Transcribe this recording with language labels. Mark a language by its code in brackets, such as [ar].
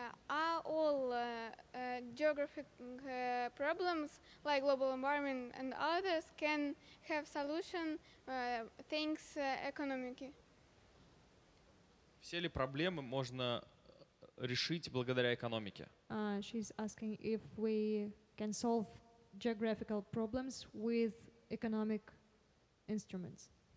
[en] Are all geographic problems like global environment and others can have solution thanks economic? [ru] Все ли проблемы можно решить благодаря экономике? [en] She's asking if we can solve geographical problems with economic instruments.